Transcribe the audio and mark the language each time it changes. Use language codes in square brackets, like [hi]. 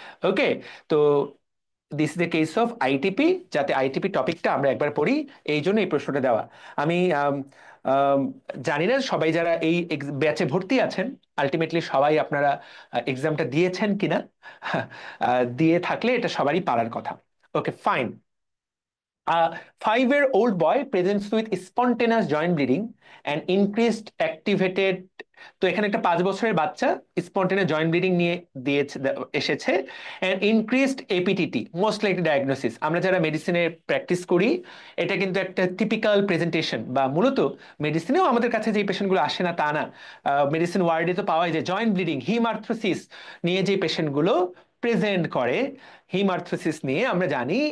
[bn] ওকে, তো [en] This is the case of ITP. [bn] যাতে ITP টপিকটা আমরা একবার পড়ি, এই জন্য এই প্রশ্নটা দেওয়া। আমি আম, জানি না সবাই যারা এই ব্যাচে ভর্তি আছেন, আলটিমেটলি সবাই আপনারা এক্সামটা দিয়েছেন কিনা। দিয়ে থাকলে এটা সবারই পারার কথা। ওকে, fine. [en] A 5-year-old boy presents with spontaneous joint bleeding and increased activated। [bn] তো এখানে একটা 5 বছরের বাচ্চা স্পন্টেনিয়াস জয়েন্ট ব্লিডিং নিয়ে দিয়েছে, এসেছে। [en] And increased APTT, most likely diagnosis. [bn] আমরা যারা মেডিসিনে প্র্যাকটিস করি, এটা কিন্তু একটা টিপিক্যাল প্রেজেন্টেশন, বা মূলত মেডিসিনেও আমাদের কাছে যে পেশেন্টগুলো আসে না তা না, মেডিসিন ওয়ার্ডে তো পাওয়াই যায় জয়েন্ট ব্লিডিং, হিমার্থ্রোসিস নিয়ে যে পেশেন্টগুলো প্রেজেন্ট করে, হিমার্থ্রোসিস নিয়ে আমরা জানি।